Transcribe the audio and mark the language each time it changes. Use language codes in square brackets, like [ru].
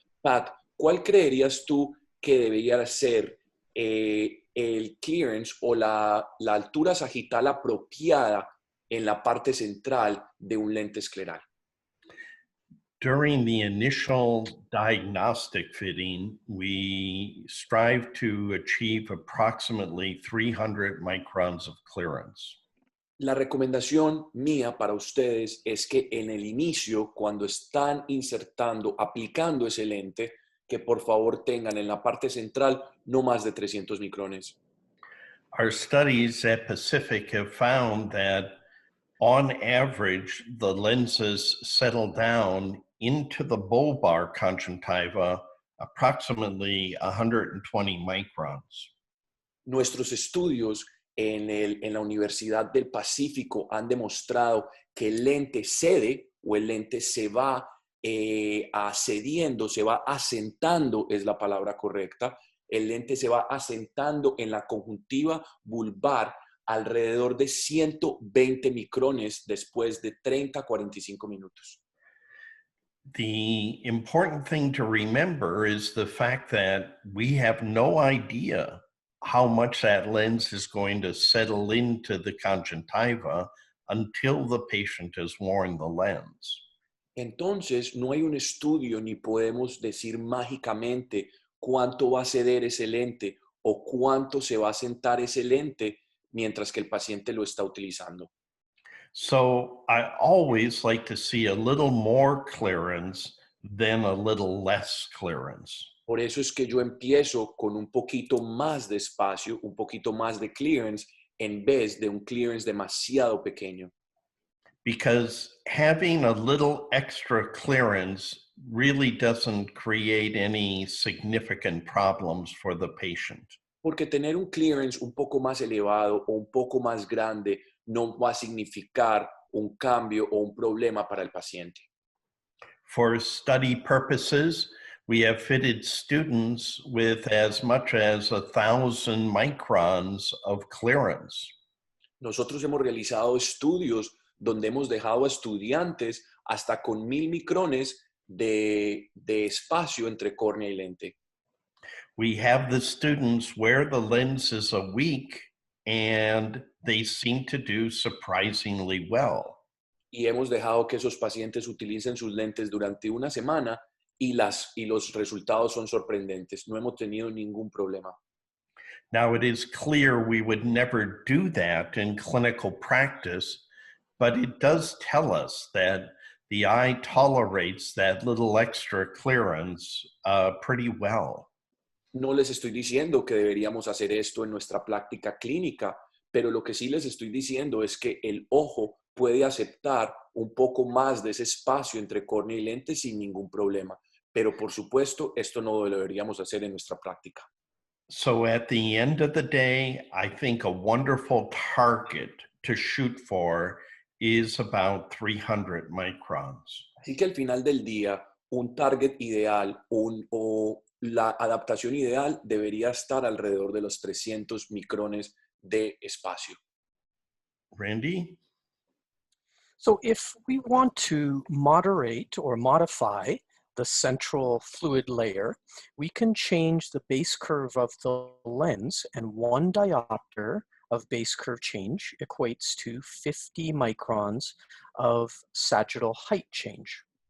[es] Pat, ¿cuál creerías tú que debería ser el clearance o la altura sagital apropiada en la parte central de un lente escleral? [en] During the initial diagnostic fitting, we strive to achieve approximately 300 microns of clearance. [es] La recomendación mía para ustedes es que en el inicio, cuando están insertando, aplicando ese lente, que por favor tengan en la parte central no más de 300 micrones. [en] Our studies at Pacific have found that on average, the lenses settle down into the bulbar conjunctiva approximately 120 microns. [es] Nuestros estudios en la Universidad del Pacífico han demostrado que el lente cede o el lente se va ascediendo, se va asentando, es la palabra correcta. El lente se va asentando en la conjuntiva bulbar alrededor de 120 micrones después de 30 a 45 minutos. [en] The important thing to remember is the fact that we have no idea how much that lens is going to settle into the conjunctiva until the patient has worn the lens. [es] Entonces, no hay un estudio ni podemos decir mágicamente cuánto va a ceder ese lente o cuánto se va a sentar ese lente mientras que el paciente lo está utilizando. [en] So I always like to see a little more clearance than a little less clearance. [es] Por eso es que yo empiezo con un poquito más de espacio, un poquito más de clearance, en vez de un clearance demasiado pequeño. [en] Because having a little extra clearance really doesn't create any significant problems for the patient. [es] Porque tener un clearance un poco más elevado o un poco más grande no va a significar un cambio o un problema para el paciente. [en] For study purposes, we have fitted students with as much as 1,000 microns of clearance. [es] Nosotros hemos realizado estudios donde hemos dejado a estudiantes hasta con 1000 micrones de espacio entre córnea y lente. [en] We have the students wear the lenses a week and they seem to do surprisingly well. [es] Y hemos dejado que esos pacientes utilicen sus lentes durante una semana y los resultados son sorprendentes. No hemos tenido ningún problema. [en] Now, it is clear we would never do that in clinical practice, but it does tell us that the eye tolerates that little extra clearance pretty well. [es] No les estoy diciendo que deberíamos hacer esto en nuestra práctica clínica, pero lo que sí les estoy diciendo es que el ojo puede aceptar un poco más de ese espacio entre córnea y lente sin ningún problema. Pero por supuesto, esto no lo deberíamos hacer en nuestra práctica. [en] So at the end of the day, I think a wonderful target to shoot for is about 300 microns. [es] Así que al final del día, un target ideal o la adaptación ideal debería estar alrededor de los 300 micrones de espacio. [en] Randy? So if we want to moderate or modify the central fluid layer, we can change the base curve of the lens, and 1 diopter of base curve change equates to 50 microns of sagittal height change.